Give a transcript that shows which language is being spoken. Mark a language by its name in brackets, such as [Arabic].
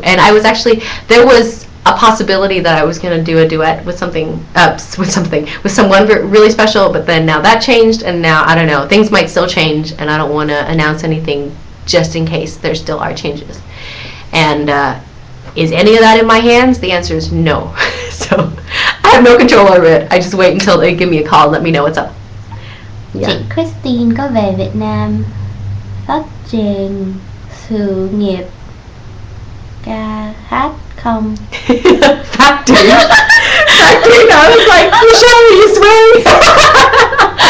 [English] And I was actually, there was a possibility that I was going to do a duet with someone really special, but then now that changed, and now I don't know, things might still change, and I don't want to announce anything just in case there still are changes. And is any of that in my hands? The answer is no. So I have no control over it. I just wait until they give me a call and let me know what's up. Yeah. [Vietnamese] Chị Kristine có về Việt Nam phát triển sự nghiệp ca hát không? [English] Factory. Factory. I was like, Michelle, are you swearing?